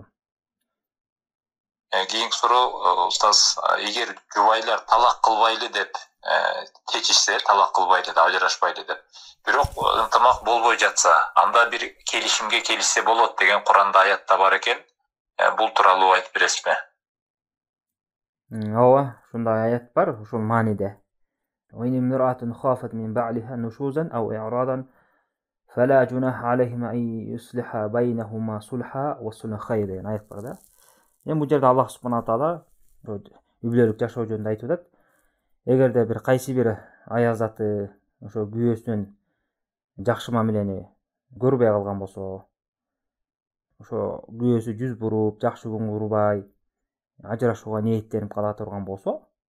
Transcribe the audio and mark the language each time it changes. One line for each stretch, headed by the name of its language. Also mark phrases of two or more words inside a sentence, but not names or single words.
Kyrgyz: Кийинки суроо, устаз, эгер жубайлар талак кылбайлы деп чечишсе, талак кылбайлы деп, ажырашпайлы деп, бирок ынтымак болбой жатса, анда бир келишимге келишсе болот деген Куранда аятта бар экен. Бул тууралуу айтып бересизби? Ооба, ушундай аят бар, ушул мааниде.
Arabic: وإن امرأة خافت من بعلها نشوزا أو إعراضا فلا جناح عليهما أن يصلح بينهما صلحا والصلح خير
Kyrgyz: деген аят бар да. Бул жерде Аллах
Arabic: سبحانه تعالى
Kyrgyz: үйлөрүк жашоо жөнүндө айтып атат. Эгерде бир кайсы бир аял заты ошо күйөөсүнөн жакшы мамилени көрбөй калган болсо, ошо күйөөсү жүз буруп, жакшы көңүл бурбай, ажырашууга ниеттенип кала турган болсо,